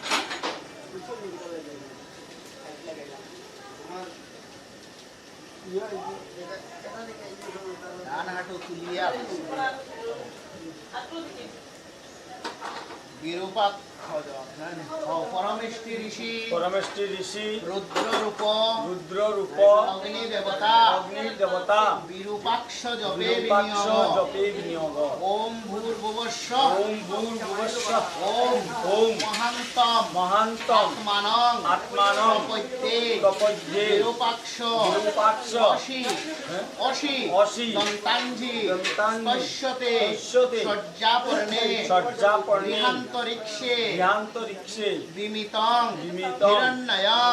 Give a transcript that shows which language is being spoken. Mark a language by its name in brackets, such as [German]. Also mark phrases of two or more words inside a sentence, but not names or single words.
[Bangla] ডান হাঁটু তুলিয়া [Sanskrit] বিরূপাক্ষ পরমেষ্টি ঋষি পরমেষ্টি ঋষি রুদ্র রূপ রুদ্র রূপ অগ্নি দেবতা অগ্নি দেবতা বিরূপাক্ষ জপে বিরূপাক্ষ বিনিয়োগ জপে বিনিয়োগ ওম ভূর্ভুবস্ব ওম ভূর্ভুবস্য ওম ওম মহান্তম মহান্তম আত্মানং আত্মানং প্রপদ্যে প্রপদ্যে বিরূপাক্ষ বিরূপাক্ষ অসি [Bangla] হ্যাঁ? [Sanskrit] অসি অসি দন্তাঞ্জি দন্তাঞ্জি পশ্যতে পশ্যতে শয্যাপর্ণে শয্যাপর্ণে বিহান্তরিক্ষে ধ্যান্তরিক্ষে বিমিতং বিমিতং হিরণ্যয়ং